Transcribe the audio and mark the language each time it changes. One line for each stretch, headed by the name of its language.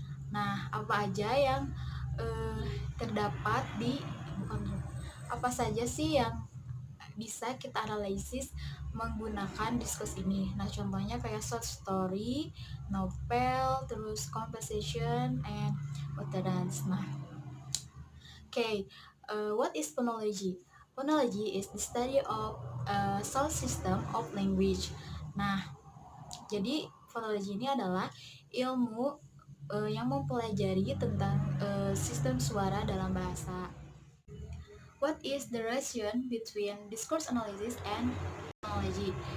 Indonesian: Nah, apa aja yang terdapat di bukan apa saja sih yang bisa kita analisis menggunakan diskus ini. Nah, contohnya kayak short story, novel, terus conversation, and utterance.
English: Nah, what is phonology? Phonology is the study of sound system of language.
Indonesian: Nah, jadi phonology ini adalah ilmu yang mempelajari tentang sistem suara dalam bahasa.
English: What is the relation between discourse analysis and phonology?